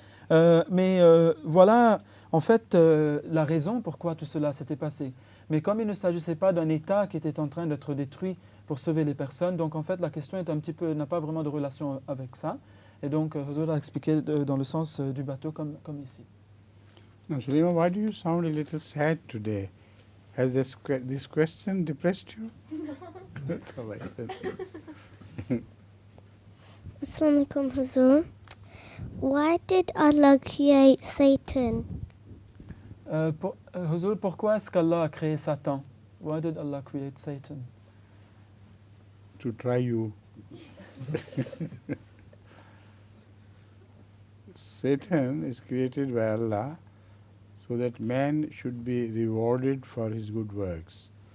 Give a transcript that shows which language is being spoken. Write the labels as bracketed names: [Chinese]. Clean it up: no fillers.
[French] Mais voilà en fait la raison pourquoi tout cela s'était passé. Mais comme il ne s'agissait pas d'un État qui était en train d'être détruit pour sauver les personnes, donc en fait la question est un petit peu, n'a pas vraiment de relation avec ça. Et donc Huzur a expliqué dans le sens du bateau comme ici. [English] Now, Salima, why do you sound a little sad today? Has this question depressed you? That's all right. [Arabic] Assalamu alaikum, Huzur. [English] Why did Allah create Satan? [French] Huzur, pourquoi est-ce qu'Allah a créé Satan? [English] Why did Allah create Satan? To try you. Satan is created by Allah so that man should be rewarded for his good works.